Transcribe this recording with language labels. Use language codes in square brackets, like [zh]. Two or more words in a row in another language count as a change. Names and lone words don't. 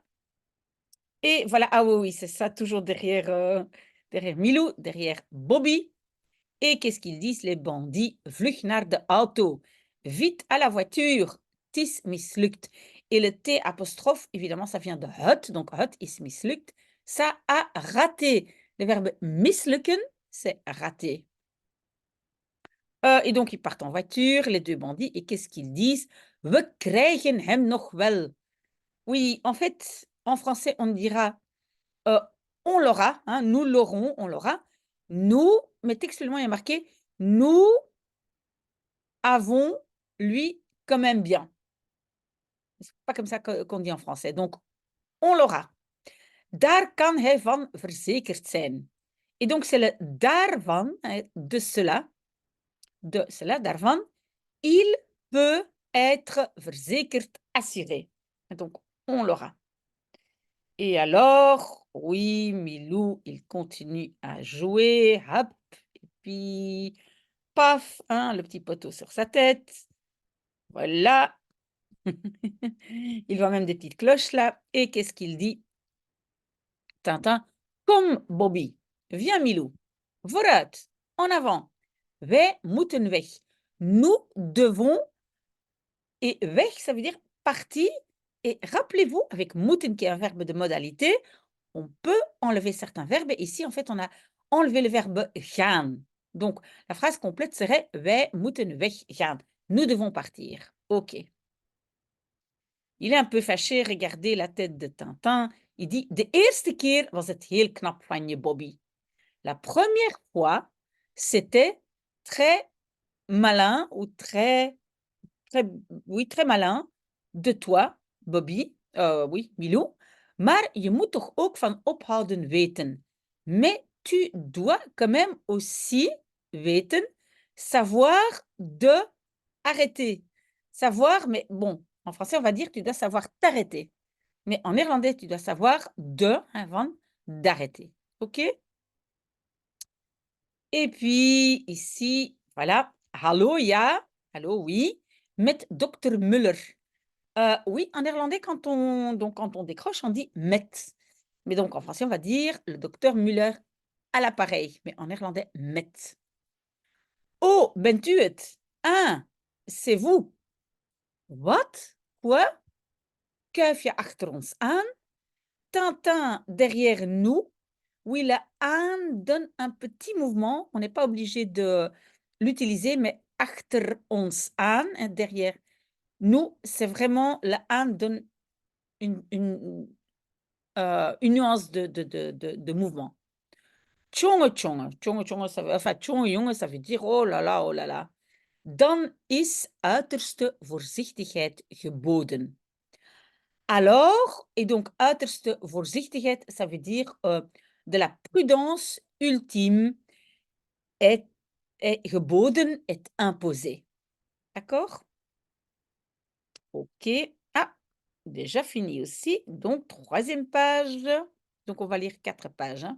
[fr] Et voilà, ah oui, oui, c'est ça, toujours derrière Milou, derrière Bobby. Et qu'est-ce qu'ils disent, les bandits? [nl] Vlug naar de auto. [fr] Vite à la voiture. [nl] Tis mislukt. [fr] Et le T apostrophe, évidemment, ça vient de het. [nl] Donc, het is mislukt. [fr] Ça a raté. Le verbe mislukken, c'est rater. Et donc, ils partent en voiture, les deux bandits. Et qu'est-ce qu'ils disent? [nl] We krijgen hem nog wel. [fr] Oui, en fait, en français, on dira on l'aura, hein, nous l'aurons, on l'aura. Nous, mais textuellement, il y a marqué nous avons, lui, quand même bien. C'est pas comme ça qu'on dit en français. Donc, on l'aura. [nl] Daar kan hij van verzekerd zijn. [fr] Et donc, c'est le daarvan, de cela, daarvan. Il peut être verzekerd, assuré. Et donc, on l'aura. Et alors, oui, Milou, il continue à jouer. Hop, et puis, paf, hein, le petit poteau sur sa tête. Voilà. Il voit même des petites cloches là. Et qu'est-ce qu'il dit? Tintin, comme Bobby. Viens, [nl] Milou. Vooruit, [fr] en avant. [nl] Wij moeten weg. [fr] Nous devons, et weg, ça veut dire partir. Et rappelez-vous, avec moeten, qui est un verbe de modalité, on peut enlever certains verbes. Ici, en fait, on a enlevé le verbe gaan. Donc, la phrase complète serait [nl] wij moeten weggaan. [fr] Nous devons partir. OK. Il est un peu fâché, regardez la tête de Tintin. Il dit, [nl] de eerste keer was het heel knap van je, Bobby. [fr] La première fois, c'était très malin ou très, oui, très malin de toi, Bobby. Oui, Milou. [nl] Maar je moet toch ook van ophouden weten. [fr] Mais tu dois quand même aussi weten, savoir de arrêter. Savoir, mais bon, en français, on va dire tu dois savoir t'arrêter. Mais en néerlandais, tu dois savoir de, van, d'arrêter. OK? Et puis ici, voilà. [nl] Hallo, ja. Hallo, oui. Met dokter Muller. [fr] Oui, en néerlandais, quand on décroche, on dit met. Mais donc, en français, on va dire le docteur Muller à l'appareil. Mais en néerlandais, [nl] met. Oh, bent u het? [fr] Ah, c'est vous. Wat? Quoi? [nl] Kuif je achter ons aan? [fr] Tintin derrière nous. Oui, le aan donne un petit mouvement. On n'est pas obligé de l'utiliser, mais [nl] achter ons aan, [fr] hein, derrière nous, c'est vraiment le aan donne une nuance de mouvement. [nl] Tjonge, tjonge. Tjonge, tjonge, [fr] ça veut, enfin, [nl] tjonge, jonge, [fr] ça veut dire oh là là, oh là là. [nl] Dan is uiterste voorzichtigheid geboden. [fr] Alors, et donc [nl] uiterste voorzichtigheid, [fr] ça veut dire de la prudence ultime est geboden, est imposée. D'accord? OK. Ah, déjà fini aussi. Donc, troisième page. Donc, on va lire 4 pages. Hein.